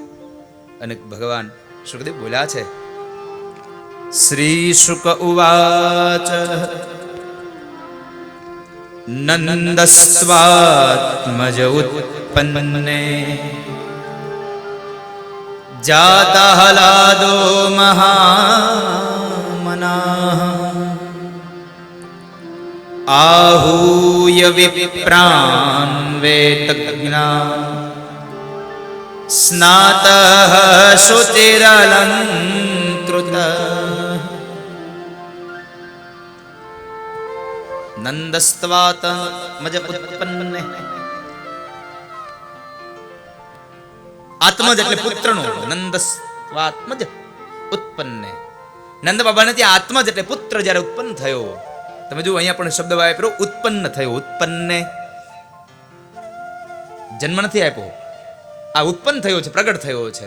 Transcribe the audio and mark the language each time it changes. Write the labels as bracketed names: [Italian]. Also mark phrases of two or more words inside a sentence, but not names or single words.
[Gujarati] અને ભગવાન સુખદેવ બોલ્યા છે, [Sanskrit] શ્રી શુક ઉવાચ નંદસ્વાત્મજ ઉત્પન્ને જાતા હલાદો મહામના आहूय विप्रान् वेदज्ञा स्नातः शुचिरलङ्कृत नन्दस्त्वात् मज उत्पन्ने. [Gujarati] આત્મજ એટલે પુત્રનો, [Sanskrit] નંદસ્વાત્મજ ઉત્પન્ને. [Gujarati] નંદ બાબાને ત્યાં આત્મજ એટલે પુત્ર જ્યારે ઉત્પન્ન થયો. તમે જો અહીંયા પણ શબ્દ વાપર્યો, ઉત્પન્ન થયો. ઉત્પન્ને જન્મ નથી આપ્યો, આ ઉત્પન્ન થયો છે, પ્રગટ થયો છે.